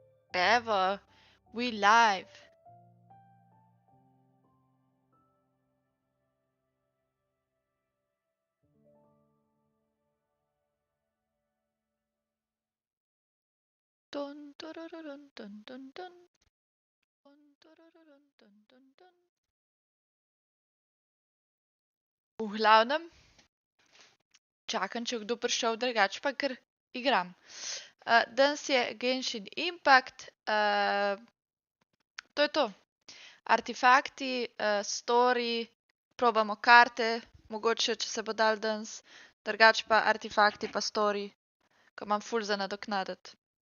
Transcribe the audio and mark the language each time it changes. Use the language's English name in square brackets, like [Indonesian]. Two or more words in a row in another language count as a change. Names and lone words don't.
[Slovenian] Evo, [English] we live. Dun, durururun, dun, dun, dun. Dun, durururun, dun, dun, dun. [Slovenian] V glavnem, čakam, če bo kdo prišel, drugače pa kar igram. Danes je Genshin Impact, to je to. Artifakti, story, probamo karte, mogoče, če se bo dal danes, drugače pa artifakti pa story, ko imam ful za nadoknaditi.